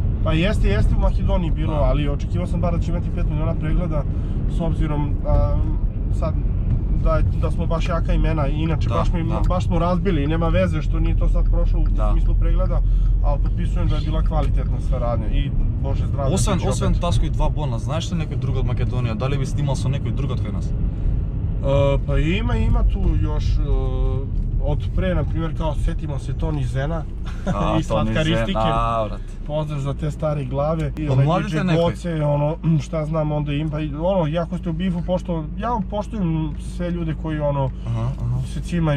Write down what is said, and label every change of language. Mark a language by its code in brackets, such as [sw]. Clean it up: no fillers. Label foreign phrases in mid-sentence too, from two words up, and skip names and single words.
[sr] Pa jeste u Makedoniji bilo, ali očekivao sam bar da će imati 5 miliona pregleda s obzirom sad da smo baš jaka imena, inače baš smo razbili i nema veze što nije to sad prošlo u smislu pregleda, ali potpisujem da je bila kvalitetna saradnja i Bože zdravlje. [mk] Освен Таско и Два Бона, знаеш ли некој друг од Македонија? Дали би снимал со некој друг од кај нас? [sr] Pa ima tu još od pre, na primjer, kao setimo se Toni Zena i Slatkaristike. Pozdrav za te stare glave. I DJ Goce, šta znam, onda ima, jako ste u bifu, ja poštujem sve ljude koji se cimaju.